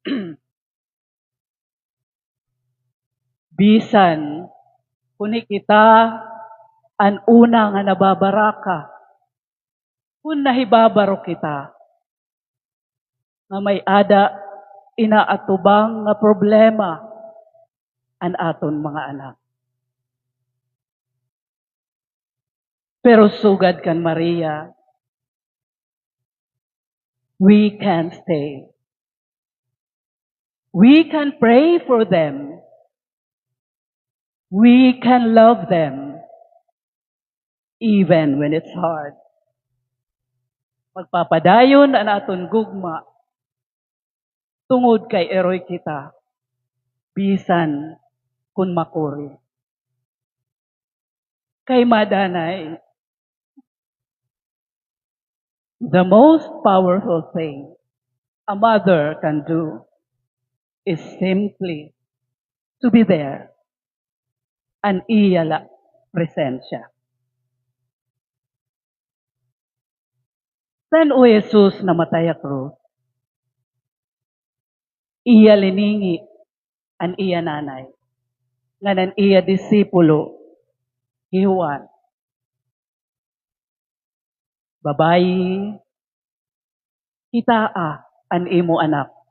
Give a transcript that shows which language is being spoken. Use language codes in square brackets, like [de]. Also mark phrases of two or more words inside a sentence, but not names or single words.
[war] Bisan kun hikita an una nga nababaraka kun nahibabaro kita nga may ada inaatubang nga problema an aton mga anak. Pero sugad kan Maria, [en] we can stay. We can pray for them. We can love them. Even when it's hard. [war] Magpapadayon ang aton gugma tungod kay eroy kita. Bisan kun makuri. kay madanay. [en] The most powerful thing a mother can do is simply to be there and [war] iyala presensya. San o Jesus namatay a krus, iya liningi an iya nanay, nga nan iya disipulo, Juan, babayi, kitaa an imo anak.